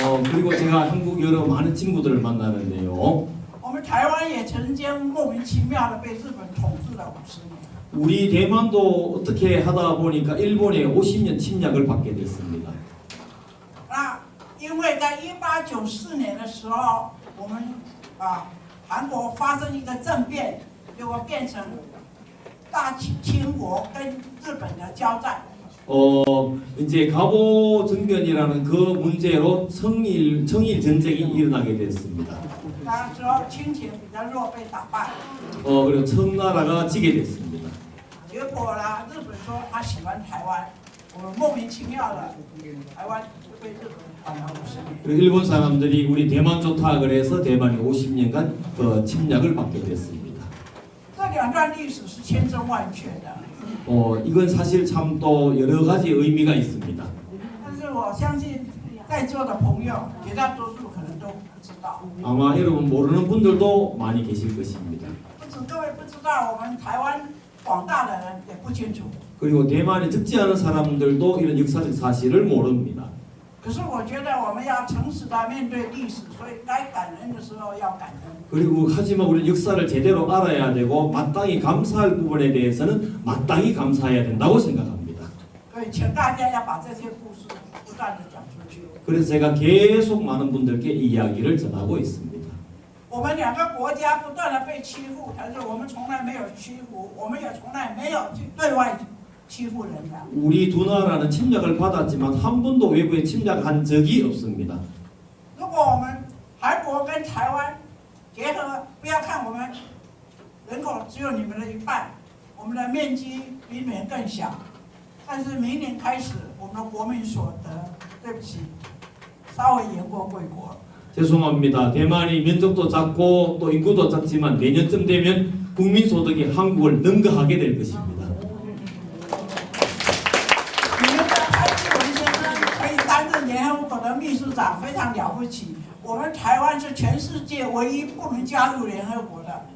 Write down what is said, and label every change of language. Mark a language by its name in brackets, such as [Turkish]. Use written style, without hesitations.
[Korean] 그리고 제가 한국 여러 많은 친구들을 만나는데요. [Chinese] 我们台湾也曾经莫名其妙的被日本统治了50年。 [Korean] 우리 대만도 어떻게 하다 보니까 일본의 50년 침략을 받게 됐습니다. [Chinese] 那因为在1894年的时候，我们韩国发生一个政变，结果变成大清国跟日本的交战。 [Korean] 이제 갑오 정변이라는 그 문제로 청일 전쟁이 일어나게 됐습니다. [Chinese] 那时候清廷比较弱，被打败。 [Korean] 그리고 청나라가 지게 됐습니다. [Chinese] 结果呢，日本说他喜欢台湾，我们莫名其妙的，台湾就被日本打了50年。 [Korean] 그리고 일본 사람들이 우리 대만 좋다 그래서 대만이 50년간 침략을 받게 됐습니다. [Chinese] 这2段历史是千真万确的。 [Korean] 이건 사실 참 또 여러 가지 의미가 있습니다. [Chinese] 但是我相信在座的朋友，绝大多数可能都不知道。 [Korean] 아마 여러분 모르는 분들도 많이 계실 것입니다. [Chinese] 不止各位不知道，我们台湾广大的人也不清楚。 [Korean] 그리고 대만에 적지 않은 사람들도 이런 역사적 사실을 모릅니다. [Chinese] 可是我觉得我们要诚实的面对历史，所以该感恩的时候要感恩。 [Korean] 그리고 하지만 우리 역사를 제대로 알아야 되고 마땅히 감사할 부분에 대해서는 마땅히 감사해야 된다고 생각합니다. [Chinese] 所以请大家要把这些故事不断的讲出去。 [Korean] 그래서 제가 계속 많은 분들께 이 이야기를 전하고 있습니다. [Chinese] 我们2个国家不断的被欺负，但是我们从来没有欺负，我们也从来没有去对外欺负人家。 [Korean] 우리 두 나라는 침략을 받았지만 한 번도 외부에 침략한 적이 없습니다. [Chinese] 如果我们韩国跟台湾结合，不要看我们人口只有你们的1半，我们的面积比你们更小，但是明年开始，我们的国民所得，对不起，稍微赢过贵国。 [Korean] 죄송합니다. 대만이 면적도 작고 또 인구도 작지만 내년쯤 되면 국민 소득이 한국을 능가하게 될 것입니다. [Chinese] 你们的蔡英文先生可以担任联合国的秘书长，非常了不起。我们台湾是全世界唯一不能加入联合国的。